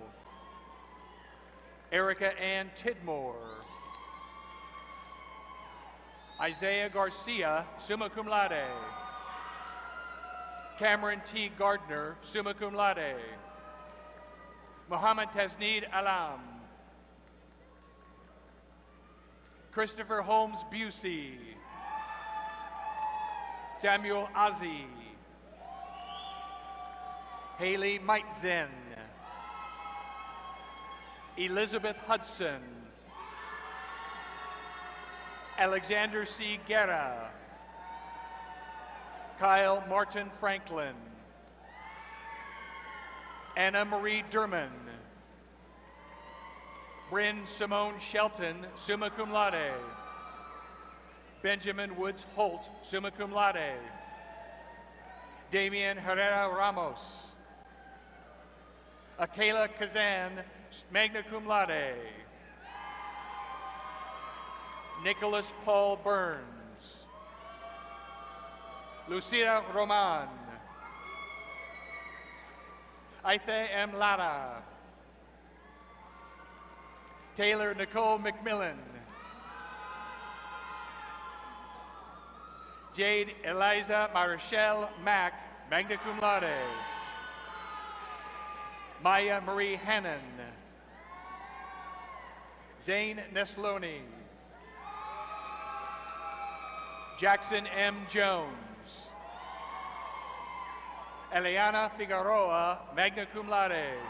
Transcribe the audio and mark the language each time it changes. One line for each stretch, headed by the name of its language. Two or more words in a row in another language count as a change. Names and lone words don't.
English: Erica Ann Tidmore. Isaiah Garcia,
Latin: summa cum laude.
English: Cameron T. Gardner,
Latin: summa cum laude.
English: Mohammed Tasneed Alam. Christopher Holmes Busey. Samuel Ozzie. Haley Meitzen. Elizabeth Hudson. Alexander C. Guerra. Kyle Martin Franklin. Anna Marie Derman. Bryn Simone Shelton,
Latin: summa cum laude.
English: Benjamin Woods Holt,
Latin: summa cum laude.
English: Damian Herrera Ramos. Akela Kazan,
Latin: magna cum laude.
English: Nicholas Paul Burns. Lucia Roman. Aithe M. Lara. Taylor Nicole McMillan. Jade Eliza Marshall Mack,
Latin: magna cum laude.
English: Maya Marie Hannon. Zane Nesloni. Jackson M. Jones. Eliana Figueroa,
Latin: magna cum laude.